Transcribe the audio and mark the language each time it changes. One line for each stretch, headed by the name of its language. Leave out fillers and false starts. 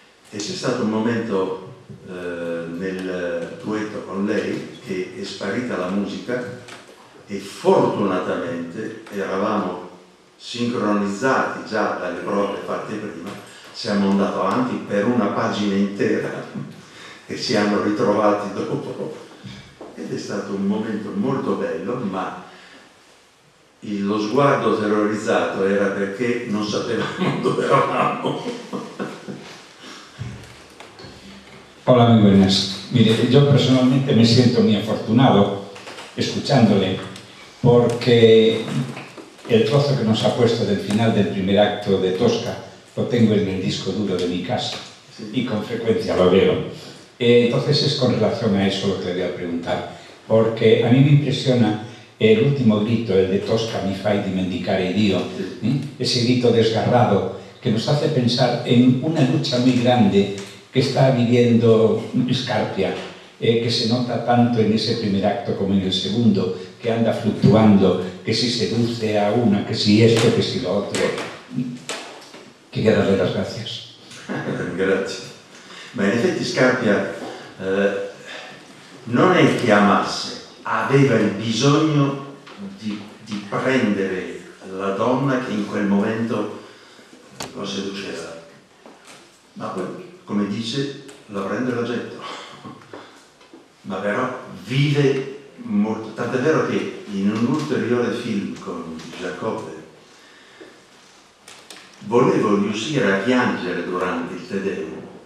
Italian: E c'è stato un momento nel duetto con lei che è sparita la musica e fortunatamente eravamo sincronizzati già dalle prove fatte prima, siamo andati avanti per una pagina intera e ci hanno ritrovati dopo ed è stato un momento molto bello, ma lo sguardo terrorizzato era perché non sapevamo dove eravamo.
Spanish: Hola, muy buenas. Mire, yo personalmente me siento muy afortunado escuchándole porque el trozo que nos ha puesto del final del primer acto de Tosca lo tengo en el disco duro de mi casa y con frecuencia lo veo. Entonces es con relación a eso lo que le voy a preguntar, porque a mí me impresiona el último grito, el de Tosca
Italian: mi fai dimenticare Dio,
Spanish: ese grito desgarrado que nos hace pensar en una lucha muy grande que está viviendo Scarpia, que se nota tanto en ese primer acto como en el segundo, que anda fluctuando, que si seduce a una, que si esto, que si lo otro. Quería darle las gracias.
Italian: Grazie. Ma in effetti Scarpia non è che amasse, aveva il bisogno di prendere la donna che in quel momento lo seduceva. Ma poi, come dice, la prende e la getto. Ma però vive molto, tant'è vero che in un ulteriore film con Giacobbe volevo riuscire a piangere durante il Te Deum.